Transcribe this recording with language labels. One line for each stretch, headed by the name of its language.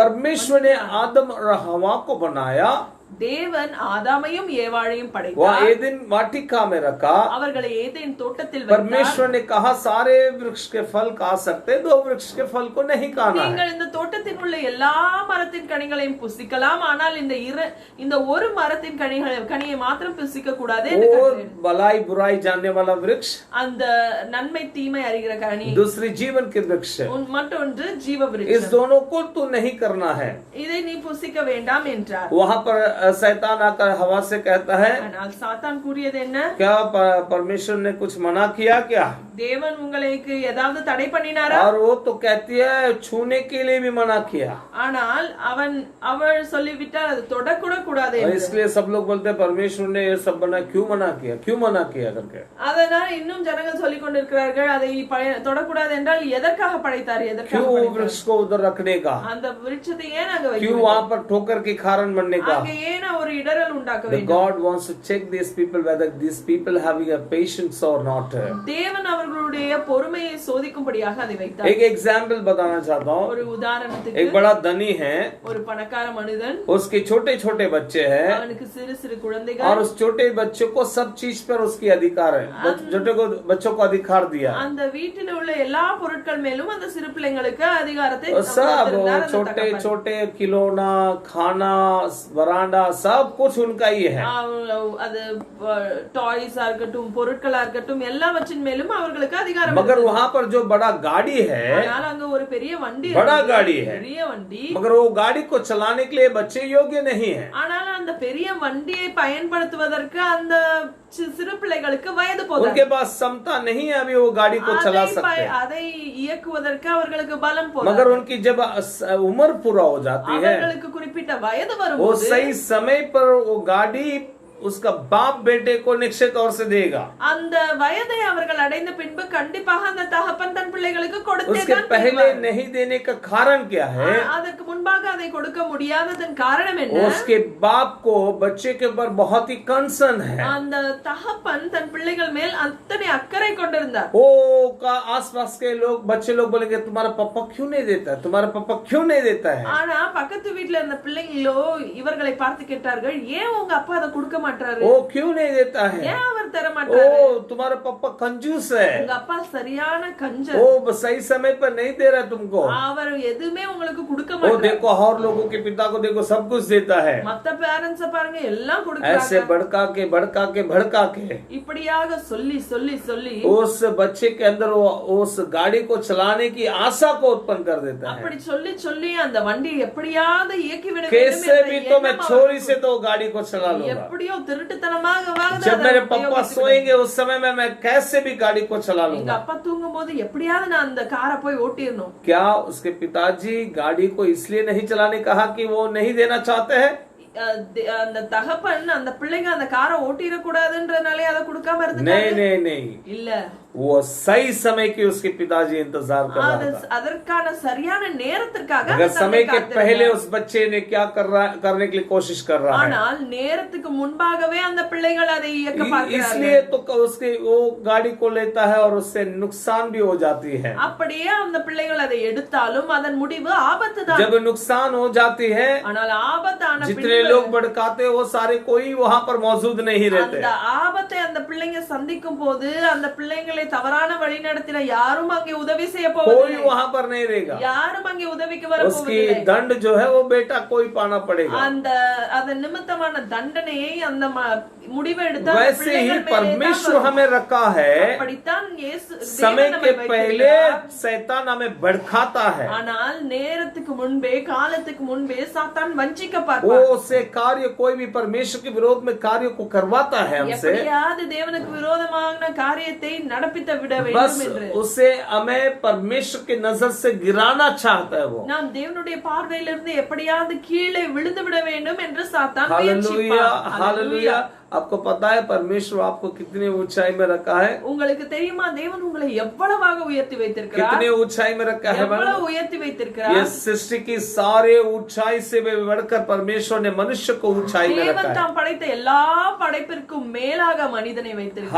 Hindi: परमेश्वर ने आदम और हवा को बनाया,
Tamil: தேவன் ஆதாமையும் ஏவாளையும்
Hindi: वह
Tamil: படைத்தார்.
Hindi: एदन वाटिका में रखा.
Tamil: அவர்களை ஏதேன் தோட்டத்தில் வைத்தார்.
Hindi: परमेश्वर ने कहा सारे वृक्ष के फल खा सकते, 2 वृक्ष के फल को नहीं खाना है.
Tamil: நீங்கள் இந்த தோட்டத்தில் உள்ள எல்லா மரத்தின் கனிகளையும் புசிக்கலாம், ஆனால் இந்த ஒரு மரத்தின் கனியை மாத்திரம் புசிக்க கூடாது என்று
Hindi: और
Tamil: கட்டளை.
Hindi: भलाई बुराई जानने वाला वृक्ष,
Tamil: அந்த நன்மை தீமை அறிகிற கனி,
Hindi: दूसरी जीवन के वृक्ष,
Tamil: மற்றொன்று ஜீவ
Hindi: इस
Tamil: விருட்சம்.
Hindi: दोनों को तो नहीं करना है.
Tamil: இதை நீ புசிக்க வேண்டாம் என்றார்.
Hindi: वहां पर शैतान आकर हवा से कहता है,
Tamil: ஆனால் சாத்தான் கூறியது என்ன?
Hindi: क्या परमेश्वर ने कुछ मना किया क्या?
Tamil: தேவன் உங்களுக்கு ஏதாவது தடை பண்ணினாரா?
Hindi: और वो तो कहती है छूने के लिए भी मना किया.
Tamil: ஆனால் அவள் சொல்லிவிட்டால் அது தொடக்கூட கூடாது
Hindi: और
Tamil: என்று.
Hindi: इसलिए सब लोग बोलते हैं परमेश्वर ने ये सब बना क्यों मना किया करके.
Tamil: அதனால் இன்னும் ஜனங்கள் சொல்லிக் கொண்டிருக்கிறார்கள், அதை தொடக்கூடாது என்றால் எதற்காக படைத்தார், எதற்காக
Hindi: क्यों
Tamil: படைத்தார்?
Hindi: वृक्ष को उधर रखने का,
Tamil: அந்த விருட்சத்தை ஏன் அங்க
Hindi: क्यों
Tamil: வைக்க
Hindi: वहां पर ठोकर के कारण बनने का.
Tamil: அங்க ஏன் ஒரு இடரல் உண்டாக்க
English: The
Tamil: வேண்டும்?
English: God wants to check these people whether these people having a patience or not.
Tamil: தேவன் அவர்களுடைய பொறுமையை சோதிக்கும்படியாக அதை வைத்தார்.
Hindi: एक एग्जाम्पल बताना चाहता हूँ.
Tamil: ஒரு உதாரணத்துக்கு,
Hindi: एक बड़ा धनी है,
Tamil: ஒரு பணக்கார மனிதன்,
Hindi: उसके छोटे छोटे बच्चे हैं,
Tamil: அவனுக்கு சிறு சிறு குழந்தைகள்,
Hindi: और उस छोटे बच्चों को सब चीज पर उसकी अधिकार है. बच्चों को अधिकार दिया.
Tamil: அந்த வீட்டில் உள்ள எல்லா பொருட்கள் மேலும் அந்த சிறு பிள்ளைங்களுக்கு அதிகாரத்தை
Hindi: और सब
Tamil: கொடுத்திருந்தார் அந்த
Hindi: छोटे
Tamil: தகப்பன்.
Hindi: छोटे खिलौना, खाना, वरांडा सब कुछ उनका ही है.
Tamil: அது டாய்ஸா இருக்கட்டும், பொருட்களா இருக்கட்டும், எல்லாவற்றின் மேலும் அவர்களுக்கு அதிகாரம்
Hindi: मगर
Tamil: இருந்தது.
Hindi: वहाँ पर जो बड़ा गाड़ी है,
Tamil: ஆனால் அங்க ஒரு பெரிய வண்டி
Hindi: बड़ा
Tamil: இருந்தது.
Hindi: गाड़ी है।
Tamil: பெரிய வண்டி.
Hindi: मगर वो गाड़ी को चलाने के लिए बच्चे योग्य नहीं है।
Tamil: ஆனால் அந்த பெரிய வண்டியை பயன்படுத்துவதற்கு அந்த சிறு பிள்ளைகளுக்கு வயது போதாது.
Hindi: उनके पास क्षमता नहीं है अभी वो गाड़ी को चला सकते।
Tamil: அதை இயக்குவதற்கு அவர்களுக்கு பலம் போதாது.
Hindi: मगर उनकी जब उम्र पूरा हो जाती है,
Tamil: அவர்களுக்கு குறிப்பிட்ட வயது
Hindi: वो
Tamil: வரும்போது
Hindi: सही समय पर वो गाड़ी उसका बाप बेटे को निश्चित तौर से देगा।
Tamil: அந்த வயதை அவர்கள் அடைந்த பின்பு கண்டிப்பாக அந்த தகப்பன் தன் பிள்ளைகளுக்கு கொடுத்தே
Hindi: उसके
Tamil: தான்
Hindi: पहले
Tamil: தீருவார்.
Hindi: नहीं देने का कारण क्या है?
Tamil: அதற்கு முன்பாக அதை கொடுக்க முடியாததன் காரணம் என்ன?
Hindi: उसके बाप को बच्चे के ऊपर बहुत ही कंसर्न है।
Tamil: அந்த தகப்பன் தன் பிள்ளைகள் மேல் அத்தனை அக்கறை கொண்டிருந்தார்.
Hindi: वो का आसपास के लोग बच्चे लोग बोलेंगे तुम्हारा पापा क्यों नहीं देता है, तुम्हारा पापा क्यों नहीं देता है।
Tamil: ஆனா பக்கத்து வீட்ல இருந்த பிள்ளைங்களோ இவர்களை பார்த்து கேட்டார்கள், ஏன் உங்க அப்பா அதை கொடுக்க மாட்டாரு?
Hindi: वो क्यों नहीं देता है?
Tamil: ஏன் அவர் தர மாட்டாரு?
Hindi: ओ तुम्हारा पापा कंजूस है,
Tamil: உங்க அப்பா சரியான கஞ்சர்.
Hindi: वो सही समय पर नहीं दे रहा तुमको।
Tamil: அவர் எதுவுமே உங்களுக்கு கொடுக்க
Hindi: वो
Tamil: மாட்டாரு.
Hindi: देखो और लोगों के पिता को देखो सब कुछ देता है।
Tamil: மத்த பேரண்ட்ஸ் பாருங்க எல்லாம்
Hindi: ऐसे
Tamil: கொடுக்கறாங்க.
Hindi: भड़का के भड़का के भड़का के
Tamil: இப்படியாக சொல்லி சொல்லி சொல்லி
Hindi: उस बच्चे के अंदर वो उस गाड़ी को चलाने की आशा को उत्पन्न कर देता है।
Tamil: அப்படி சொல்லி சொல்லி அந்த வண்டி எப்படியாவது இயக்கி விட வேண்டும்
Hindi: कैसे
Tamil: என்ற
Hindi: भी तो मैं
Tamil: எண்ணம்
Hindi: छोरी से तो गाड़ी को चला लूंगा।
Tamil: எப்படியோ திருட்டுத்தனமாக
Hindi: जब मेरे पापा सोएंगे उस समय में मैं कैसे भी गाड़ी को चला
Tamil: எங்க
Hindi: लूंगा।
Tamil: அப்பா தூங்கும் போது எப்படியாவது நான் அந்த காரை போய் ஓட்டிடணும்.
Hindi: क्या उसके पिताजी गाड़ी को इसलिए नहीं चलाने कहा कि वो नहीं देना चाहते हैं?
Tamil: அந்த தகப்பன் அந்த பிள்ளைங்க அந்த காரை ஓட்டிட கூடாதுன்றனாலே அதை கொடுக்காம
Hindi: नहीं
Tamil: இருந்தாங்க.
Hindi: नहीं नहीं,
Tamil: இல்ல
Hindi: वो सही समय की उसके पिताजी इंतजार कर रहा था।
Tamil: அதற்கான சரியான நேரத்திற்காக
Hindi: अगर
Tamil: அந்த
Hindi: समय
Tamil: தந்தை
Hindi: के
Tamil: காத்திருந்தார்.
Hindi: पहले उस बच्चे ने क्या करने के लिए कोशिश कर रहा है,
Tamil: ஆனால் நேரத்துக்கு முன்பாகவே அந்த பிள்ளைகள் அதை இயக்க பார்க்கிறார்கள்.
Hindi: इसलिए तो उसके वो गाड़ी को लेता है और उससे नुकसान भी हो जाती है।
Tamil: அப்படியே அந்த பிள்ளைகள் அதை எடுத்தாலும் அதன் முடிவு ஆபத்து தான்.
Hindi: जब नुकसान हो जाती है,
Tamil: ஆனால் ஆபத்தான
Hindi: जितने लोग भड़काते वो सारे कोई वहां पर मौजूद नहीं रहते।
Tamil: அந்த ஆபத்தை அந்த பிள்ளைங்க சந்திக்கும் போது அந்த பிள்ளைங்களை தவறான வழி நடத்தின யாரும் அங்கே உதவி செய்ய
Hindi: कोई
Tamil: போவதில்லை.
Hindi: वहां पर नहीं रहेगा।
Tamil: யாரும் அங்கே உதவிக்கு வர
Hindi: उसकी
Tamil: போவதில்லை.
Hindi: दंड जो है वो बेटा कोई पाना पड़ेगा।
Tamil: அந்த அதன் நிமித்தமான தண்டனையை அந்த முடிவை எடுத்த அந்த
Hindi: वैसे ही
Tamil: பிள்ளைகள் மேலே
Hindi: परमेश्वर
Tamil: தான்
Hindi: हमें रखा है।
Tamil: அப்படித்தான் இயேசு
Hindi: समय
Tamil: தேவன்
Hindi: के
Tamil: நம்மை
Hindi: पहले
Tamil: வைத்திருக்கிறார்.
Hindi: शैतान हमें भड़काता है।
Tamil: ஆனால் நேரத்துக்கு முன்பே காலத்துக்கு முன்பே சாத்தான் வஞ்சிக்க
Hindi: वो
Tamil: பார்ப்பான்.
Hindi: उससे कार्य कोई भी परमेश्वर के विरोध में कार्य को करवाता है हमसे।
Tamil: எப்படியாவது தேவனுக்கு விரோதமான காரியத்தை நடப்பித்து விட
Hindi: बस
Tamil: வேண்டும் என்று
Hindi: उसे हमें परमेश्वर की नजर से गिराना चाहता है वो।
Tamil: நாம் தேவனுடைய பார்வையிலிருந்து எப்படியாவது கீழே விழுந்து விட வேண்டும் என்று சாத்தான்
Hindi: हालेलुया
Tamil: முயற்சிப்பான்.
Hindi: हालेलुया। आपको पता है परमेश्वर आपको कितनी ऊंचाई में रखा है?
Tamil: உங்களுக்கு தெரியுமா தேவன் உங்களை எவ்வளவாக உயர்த்தி வைத்திருக்கிறார்?
Hindi: कितनी ऊंचाई में रखा है?
Tamil: எவ்வளவு உயர்த்தி வைத்திருக்கிறார்?
Hindi: ये सृष्टि की सारे ऊंचाई से भी बढ़कर परमेश्वर ने मनुष्य को ऊंचाई में रखा
Tamil: தேவன்
Hindi: है।
Tamil: தாம் படைத்த எல்லா படைப்பிற்கும் மேலாக மனிதனை வைத்திருக்கிறார்.